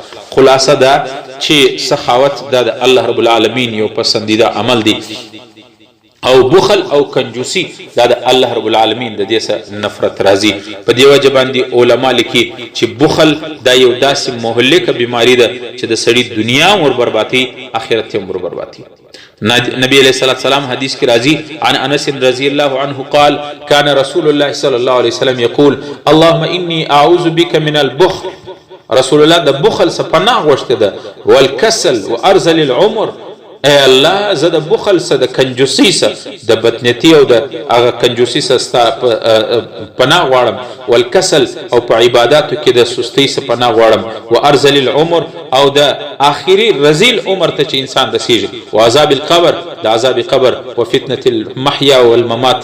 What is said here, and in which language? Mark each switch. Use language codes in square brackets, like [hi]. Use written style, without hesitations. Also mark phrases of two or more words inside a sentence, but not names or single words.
[ps] خلاصه ده چې سخاوت دا د الله رب العالمین یو پسندیده عمل دی. او بخل او کنجوسی دا د الله رب العالمین د دې سره نفرت راځي. په دې وجه باندې علما لیکي چې بخل دا یو داسې مهلکه بیماری ده چې د سړي دنیا ور بربادي آخرت هم ور بربادي. [ar] نبی علیہ الصلوۃ والسلام [ps] حدیث کی راضی [ar] عن انس رضی اللہ عنہ قال كان رسول الله صلی الله علیه وسلم یقول اللهم انی اعوذ بک من البخل. [ps] رسول الله د بخل څخه پناه غوښته ده والکسل [ar] وارذل العمر. [ps] اے الله زه د بخل څخه د کنجوسی څخه د بدنیتی او د هغه کنجوسی څخه پناه غواړم والکسل او په عبادتو کې د سستی څخه پناه غواړم [ar] وارذل العمر [ps] او د آخري رذیل عمر ته چې انسان رسیږي [ar] وعذاب القبر [ps] د عذاب قبر [ar] وفتنه المحیا والممات.